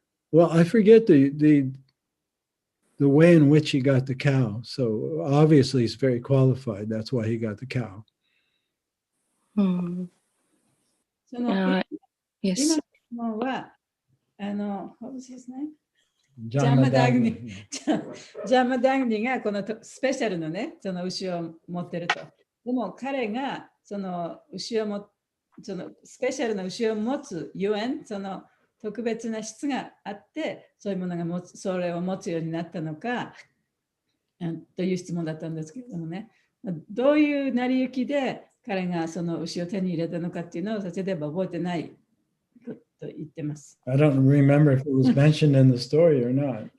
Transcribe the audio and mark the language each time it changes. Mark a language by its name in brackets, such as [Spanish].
[English] Well, I forget the way in which he got the cow. So obviously he's very qualified. That's why he got the cow. Hmm. [Japanese] その [English] Yes. [Japanese] 今のは [English] what was his name? [Japanese] ジャンマダグニ。ジャンマダグニがこのスペシャルのね、その牛を持ってると。でも彼がその牛をそのスペシャルな牛を持つゆえん、その特別な質があって、そういうものがそれを持つようになったのかという質問だったんですけれどもね、どういう成り行きで彼がその牛を手に入れたのかっていうのを例えば覚えてないと言ってます。 [English] I don't remember if it was mentioned in the story or not.